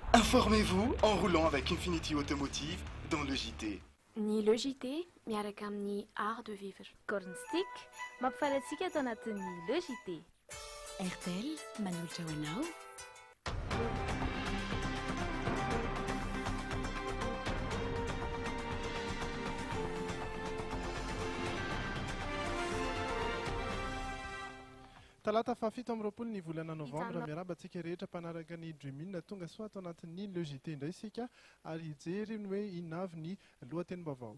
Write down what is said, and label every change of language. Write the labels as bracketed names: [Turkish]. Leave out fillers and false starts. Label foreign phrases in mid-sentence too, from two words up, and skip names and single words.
[French] Informez-vous en roulant avec Infinity Automotive dans le JT. [Malagasy] Ny le JT miaraka amin'ny [French] art de vivre. [Malagasy] Cornstick mampifalatsika atao anatin'ny le JT. RTL manolotra ho anao. Talata fafito amby roapolo ny volana novambra miaraba antsika rehetra mpanaraka ny Dreamin tonga soa atao anatin'ny le JT indray isika ary hijery ny hoe inona avy ny lohatenim-baovao.